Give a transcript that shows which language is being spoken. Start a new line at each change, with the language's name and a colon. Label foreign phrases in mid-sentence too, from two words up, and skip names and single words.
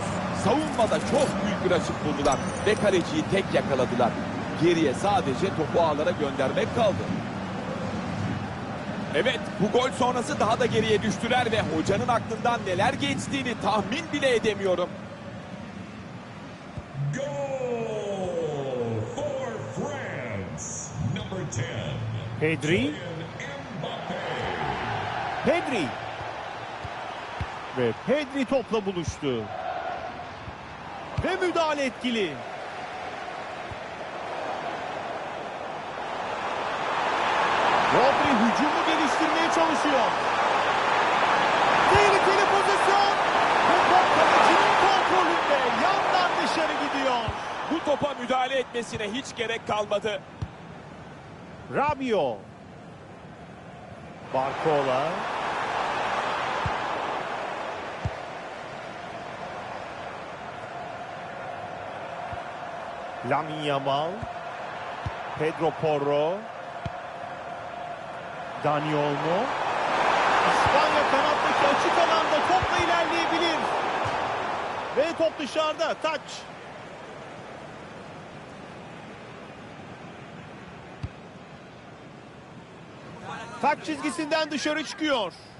Turkish: Savunmada çok büyük bir açık buldular ve kaleciyi tek yakaladılar. Geriye sadece topu ağlara göndermek kaldı. Evet, bu gol sonrası daha da geriye düştüler ve hocanın aklından neler geçtiğini tahmin bile edemiyorum.
English: Goal for France. Number 10. Pedri. Mbappe.
Turkish: Pedri. Ve Pedri topla buluştu. Ve müdahale etkili. Rodri hücumu geliştirmeye çalışıyor. Tehlikeli pozisyon. Bu top kalecinin kontrolünde yandan dışarı gidiyor. Bu topa müdahale etmesine hiç gerek kalmadı. Rabiot. Barcola. Lamine Yamal. Pedro Porro. Dani Olmo. İspanya kanattaki açık alanda topla ilerleyebilir. Ve top dışarıda. Taç. Taç çizgisinden dışarı çıkıyor.